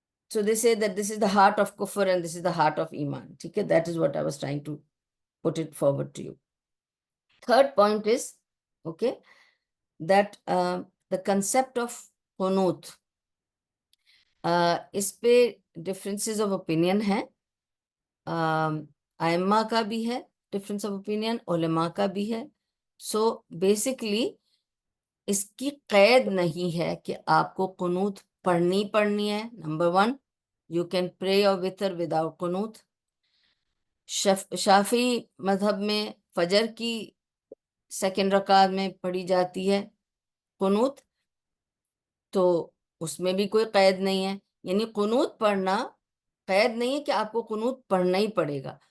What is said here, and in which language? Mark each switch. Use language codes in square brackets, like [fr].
[en] So they say that this is the heart of kufr and this is the heart of iman. [ur] ٹھیک ہے. [en] That is what I was trying to put it forward to you. Third point is, okay, that the concept of qunut, [ur] اس پہ [en] differences of opinion [ur] ہیں. ائمہ کا بھی ہے [en] difference of opinion, [ur] علماء کا بھی ہے. [en] So basically [ur] اس کی قید نہیں ہے کہ آپ کو قنوت پڑھنی ہے. [en] Number 1, you can pray your witr without قنوت. [ur] شافعی مذہب میں فجر کی 2nd رکعت میں پڑھی جاتی ہے قنوت, تو اس میں بھی کوئی قید نہیں ہے. یعنی قنوت پڑھنا قید نہیں ہے کہ آپ کو قنوت پڑھنا ہی پڑے گا.